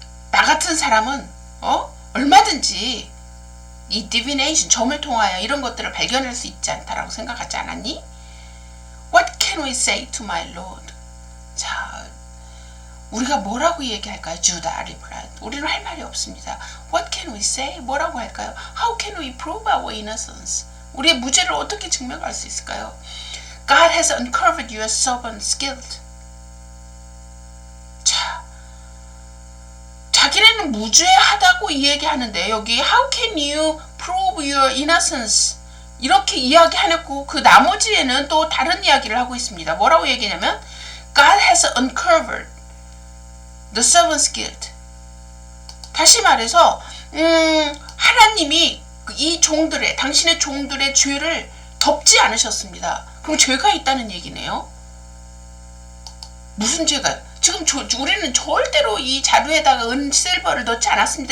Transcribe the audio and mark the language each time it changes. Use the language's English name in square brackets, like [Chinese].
[Korean] 나 같은 사람은 얼마든지 이 divination, 점을 통하여 이런 것들을 발견할 수 있지 않다라고 생각하지 않았니? [English] What can we say to my Lord? [Korean] 자, 우리가 뭐라고 얘기할까요? [English] Judah replied. [Korean] 우리는 할 말이 없습니다. [English] What can we say? [Korean] 뭐라고 할까요? [English] How can we prove our innocence? [Korean] 우리의 무죄를 어떻게 증명할 수 있을까요? [English] God has uncovered your servant's guilt. [Korean] 자, 자기네는 무죄하다고 이야기하는데 여기 [English] How can you prove your innocence? [Korean] 이렇게 이야기해놓고 그 나머지에는 또 다른 이야기를 하고 있습니다. 뭐라고 얘기냐면 [English] God has uncovered the servant's guilt. [Korean] 다시 말해서 하나님이 이 종들의, 당신의 종들의 죄를 덮지 않으셨습니다. 그럼 죄가 있다는 얘기네요. 무슨 죄가? 지금 우리는 절대로 이 자루에다가 실버를 넣지 않았습니다.